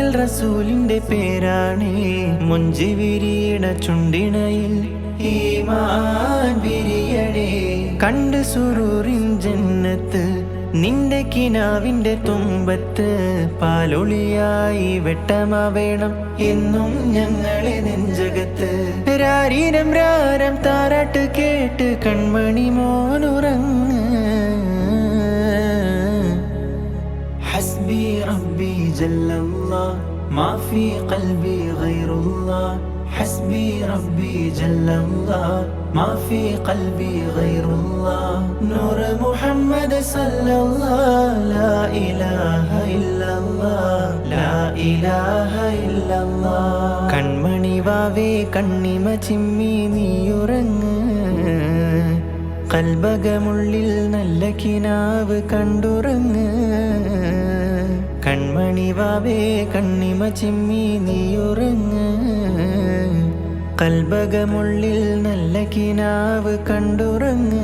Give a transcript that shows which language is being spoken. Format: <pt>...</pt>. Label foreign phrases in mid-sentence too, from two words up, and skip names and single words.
<ml>റസൂലിന്റെ പേരാണേ മുഞ്ചി വിരിയണ ചുണ്ടിണയിൽ ഈമാൻ വിരിയണേ കണ്ട് സുറൂറിൻ ജന്നത്ത് നിന്റെ കിനാവിന്റെ തുമ്പത്ത് പാലൊളിയായി വെട്ടമാവേണം എന്നും ഞങ്ങളെ നെഞ്ചകത്ത് രാരിരം രാരം താരാട്ട് കേട്ട് കൺമണി മോനുറങ്ങ്</ml> <ar>حسبي ربي جل الله ما في قلبي غير الله حسبي ربي جل الله ما في قلبي غير الله نور محمد صلى الله لا إله إلا الله لا إله إلا الله</ar> <ml>കൺമണി വാവേ കണ്ണിമ ചിമ്മി നീയുറങ്ങ് കൽബകമുള്ളിൽ നല്ല കിനാവ് കണ്ടുറങ്ങ് കൺമണി വാവേ കണ്ണിമ ചിമ്മി നീയുറങ്ങ് കൽബകമുള്ളിൽ നല്ല കിനാവ് കണ്ടുറങ്ങ്.</ml>